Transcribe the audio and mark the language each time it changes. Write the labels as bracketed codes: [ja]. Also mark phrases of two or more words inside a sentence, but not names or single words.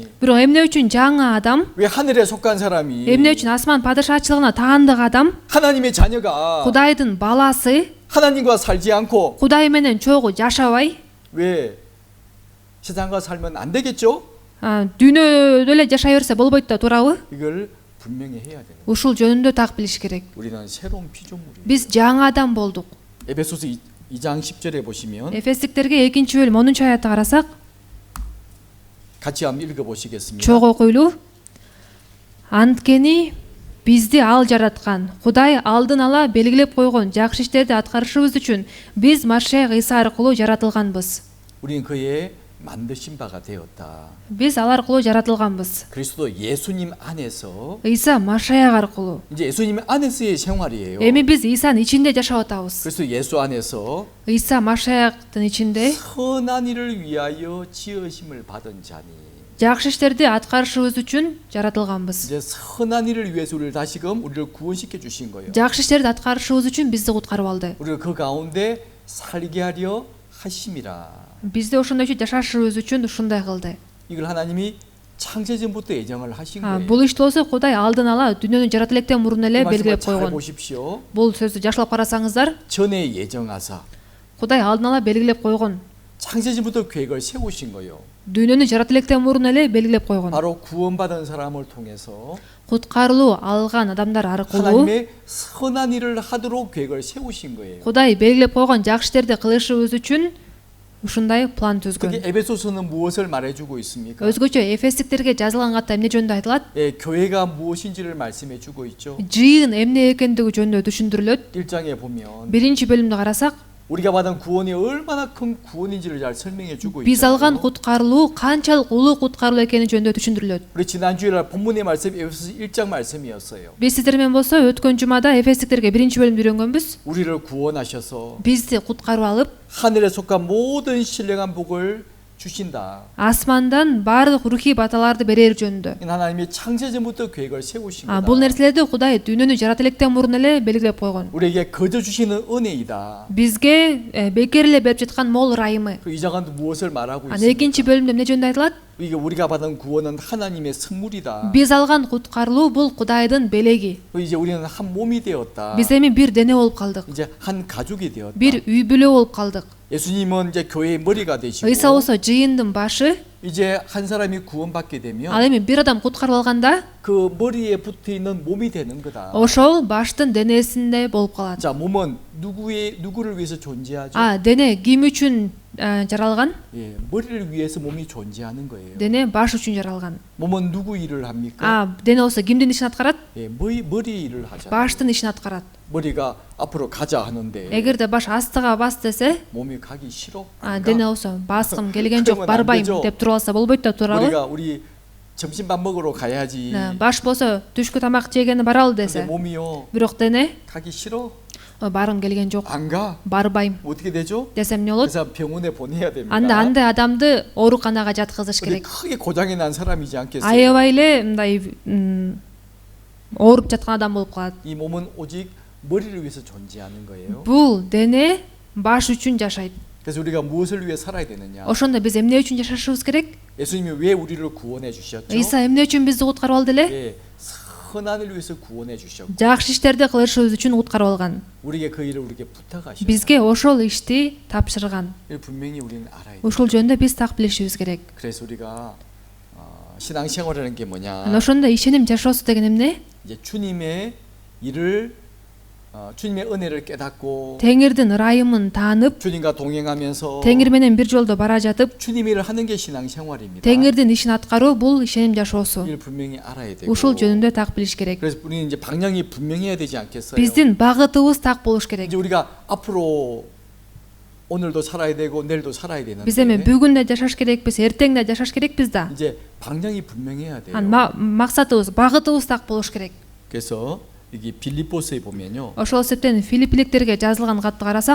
[ky] Бирок эмне үчүн жаңы адам, [ko] 왜 하늘에 속한 사람이 [ky] эмне үчүн асман падышачылыгына таандык адам, [ko] 하나님의 자녀가 [ky] Кудайдын баласы, [ko] 하나님과 살지 않고 [ky] Кудай менен чогуу жашабай, [ko] 왜 세상과 살면 안 되겠죠? [ky] дүйнөдө эле жашай берсе болбойт да, туурабы? [ko] 이걸 분명히 해야 되는. [ky] Ушул жөнүндө так билиш керек. [ko] 우리는 새로운 피조물이에요. [ky] Биз жаңы адам болдук. [ko] 에베소서 2장 10절에 보시면 [ky] Эфестиктерге 2-бөлүм 10-аятты карасак, [ko] 같이 한번 읽어 보시겠습니다. [ky] чоң окуйлу. Анткени бизди ал жараткан. Кудай алдын ала белгилеп койгон жакшы иштерди аткарышыбыз үчүн биз Машаяк Ыйса аркылуу жаратылганбыз. [ko] 우리는 그의 만드신 바가 되었다. [ky] Биз ал аркылуу жаратылганбыз. [ko] 그리스도 예수님 안에서 [ky] Ыйса Машаяк аркылуу. [ko] 이제 예수님 안에서의 생활이에요. [ky] Эми биз Ыйсанын ичинде жашап атабыз. [ko] 그래서 예수 안에서 [ky] Ыйса Машаяктын ичинде [ko] 선한 일을 위하여 지으심을 받은 자니. [ky] жакшы иштерди аткарышыбыз үчүн жаратылганбыз. [ko] 이제 선한 일을 위해서 우리를 다시금 우리를 구원시켜 주신 거예요. [ky] Жакшы иштерди аткарышыбыз үчүн бизди куткарып алды. [ko] 우리를 그 가운데 살게 하려 하심이라. [ky] Бизди ошондой жашашыбыз үчүн ушундай кылды. [ko] 이걸 하나님이 창세전부터 예정을 하신 거예요. [ky] Бул ишти болсо Кудай алдын ала дүйнөнү жарат электен мурун эле [ko] 그 말씀을 [ky] белгилеп [ko] 잘 [ky] койгон. [ko] 보십시오. [ky] Бул сөздү жакшылап карасаңыздар, [ko] 전에 예정하사 [ky] Кудай алдын ала белгилеп койгон. [ko] 창세전부터 계획을 세우신 거예요. [ky] Дүйнөнү жарат электен мурун эле белгилеп койгон. [ko] 바로 구원받은 사람을 통해서 [ky] Куткарылуу алган адамдар аркылуу [ko] 하나님의 선한 일을 하도록 계획을 세우신 거예요. [ky] Кудай белгилеп койгон жакшы иштерди кылышыбыз үчүн ушундай план түзгөн. [ko] 그게 에베소서는 무엇을 말해주고 있습니까? [ky] Өзгөчө Эфестиктерге жазылган катта эмне жөнүндө айтылат? [ko] 예, 교회가 무엇인지를 말씀해주고 있죠. [ky] Жыйын эмне экендиги жөнүндө түшүндүрүлөт. [ko] 1장에 보면 [ky] 1-бөлүмдү карасак, [ko] 우리가 받은 구원이 얼마나 큰 구원인지를 잘 설명해주고 [ky] биз алган [ko] 있잖아요. [ky] куткарылуу канчалык улуу куткарылуу экени жөнүндө түшүндүрүлөт. [ko] 우리 지난주에 본문의 말씀 에베소서 1장 말씀이었어요. [ky] Биз сиздер менен болсо өткөн жумада Эфестиктерге 1-бөлүмдү үйрөнгөнбүз. [ko] 우리를 구원하셔서 [ky] Бизди куткарып алып, [ko] 하늘에 속한 모든 신령한 복을 주신다. [ky] асмандан барлық рухи баталарды берер жөнүндө. [ko] 하나님이 창세전부터 계획을 세우신 거다. [ky] Бул нерселерди Кудай дүйнөнү жарата электен мурун эле белгилеп койгон. [ko] 우리에게 거저 주시는 은혜이다. [ky] Бизге бекер эле берип жаткан мол ырайымы. [ko] 그 이 장관도 무엇을 말하고 [ky] Ана экинчи [ko] 있습니까? [ky] бөлүмдө эмне жөнүндө айтылат? [ko] 이게 우리가 받은 구원은 하나님의 선물이다. [ky] Биз алган куткарылуу бул Кудайдын белеги. [ko] 이제 우리는 한 몸이 되었다. [ky] Биз эми бир дене болуп калдык. [ko] 이제 한 가족이 되었다. [ky] Бир үй бүлө болуп калдык. [ko] 예수님은 이제 교회의 머리가 되시고 [ky] Ыйса болсо жыйындын башы. [ko] 이제 한 사람이 구원받게 [ky] Ал [ko] 되면 [ky] эми бир адам куткарылып алганда, [ko] 그 머리에 붙어 있는 몸이 되는 거다. [ky] ошол баштын денесинде болуп калат. [ko] 자, 몸은 누구를 위해서 존재하죠? [ky] Дене ким үчүн жаралган? [ko] 예, 머리를 위해서 몸이 존재하는 거예요. [ky] Дене баш үчүн жаралган. [ko] 몸은 누구 일을 합니까? [ky] Дене болсо кимдин ишин аткарат? [ko] 예, 머리 일을 하잖아요. [ky] Баштын ишин аткарат. [ko] 머리가 앞으로 가자 하는데 [ky] Эгерде баш астыга бас десе, [ko] 몸이 가기 싫어. 안 가? [ky] дене болсо баскым келген жок, [ko] 그러면 안 [ky] барбайм [ko] 되죠. [ky] деп туруп алса болбойт да, туурабы? [ko] 우리 점심밥 먹으러 가야지. [ky] Баш болсо түшкү тамак жегени баралы [ko] 근데 [ky] десе, [ko] 몸이요 [ky] бирок дене [ko] 가기 싫어. [ky] баргым келген жок, [ko] 안 가. [ky] барбайм [ko] 어떻게 되죠? [ky] десе эмне болот? [ko] 그래서 병원에 보내야 됩니다. [ky] Анда андай адамды ооруканага жаткызыш [ko] 근데 [ky] керек. [ko] 크게 고장이 난 사람이지 않겠어요? [ky] Аябай эле мындай ооруп жаткан адам болуп калат. [ko] 이 몸은 오직 머리를 위해서 존재하는 거예요. [ky] Бул дене баш үчүн жашайт. [ko] 그래서 우리가 무엇을 위해 살아야 되느냐? [ky] Ошондо биз эмне үчүн жашашыбыз керек? [ko] 예수님이 왜 우리를 구원해 주셨죠? [ky] Ыйса эмне үчүн бизди куткарып алды эле? [ko] 예, 선한을 위해서 구원해 주셨고 [ky] Жакшы иштерди кылышыбыз үчүн куткарып алган. [ko] 우리에게 그 일을 우리에게 부탁하셨어요. [ky] Бизге ошол ишти тапшырган. [ko] 이걸 분명히 우리는 알아야 돼요. [ky] Ушул жөнүндө биз так билишибиз керек. [ko] 그래서 우리가 신앙생활이라는 게 뭐냐? [ky] Ошондо ишеним жашоосу деген эмне? [ko] 이제 주님의 일을 주님의 은혜를 깨닫고 [ky] Теңирдин ырайымын таанып, [ko] 주님과 동행하면서 [ky] Теңир менен бир жолдо бара жатып, [ko] 주님 일을 하는 게 신앙생활입니다. [ky] Теңирдин ишин аткаруу бул ишеним жашоосу. [ko] 이를 분명히 알아야 되고. [ky] Ушул жөнүндө так билиш керек. [ko] 그래서 우리는 이제 방향이 분명해야 되지 않겠어요? [ky] Биздин багытыбыз так болуш керек. [ko] 이제 우리가 앞으로 오늘도 살아야 되고 내일도 살아야 되는데 [ky] Биз эми бүгүн да жашаш керекпиз, эртең да жашаш керекпиз да. [ko] 이제 방향이 분명해야 돼요. [ky] Максатыбыз, багытыбыз так болуш керек. [ko] 그래서 여기 빌립보서에 보면요. [ky] Ошол себептен Филиппиликтерге жазылган катты карасак,